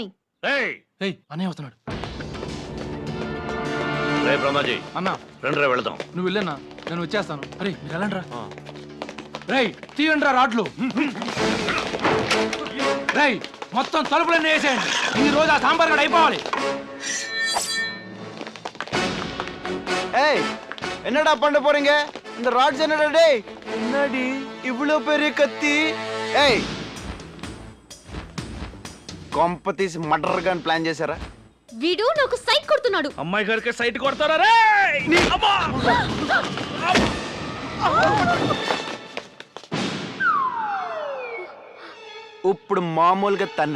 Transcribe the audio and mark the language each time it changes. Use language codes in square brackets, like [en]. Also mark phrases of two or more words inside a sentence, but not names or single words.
[te] అన్నయ్య వస్తున్నాడు. రే బ్రహ్మాజీ, అన్నా రండి వెళదాం. నువ్వు వెళ్ళన్నా, నేను వచ్చేస్తాను. అరే మీరు వెళ్ళండి రా. రేయ్ తీయండి రా రాడ్లు. రేయ్ మొత్తం తలుపులన్నీ వేసేయండి. ఈ రోజు ఆ సాంబార్ గడ అయిపోవాలి. [ta] ஏய் என்னடா பண்ண போறீங்க? இந்த ராட்ஸ் என்னடா டேய்? என்னடி இவ்ளோ பெரிய கத்தி? [te] ஏய் కాంపతీసి [en] murder gun plan [te] చేశారా? వీడు నాకు సైట్ కొడుతున్నాడు. అమ్మాయి గారికి సైట్ కొడతారా రే? ఇప్పుడు మామూలుగా తన్నే.